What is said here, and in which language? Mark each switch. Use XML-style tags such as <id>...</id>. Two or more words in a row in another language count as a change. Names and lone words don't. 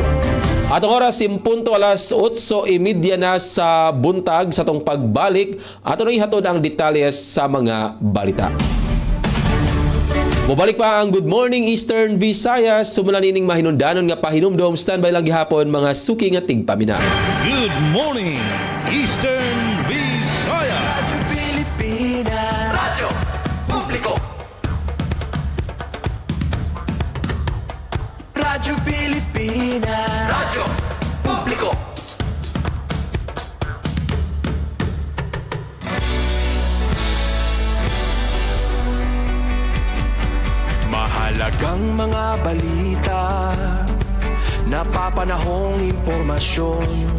<ceb>Atong oras impunto alas 8:30 na sa buntag sa tong pagbalik ato na ihatod ang detalles sa mga balita. Mubalik pa ang Good Morning Eastern Visayas. Sumula nining mahinundanon nga pahinumdom. Standby lang gihapon mga suki nga tigpamina.</ceb> <en>Good morning, Eastern Visayas. Radyo Pilipinas. Radyo Publiko. Radyo Pilipinas. Radyo Publiko.</en> <tl>Mahalagang mga balita, napapanahong impormasyon.</tl>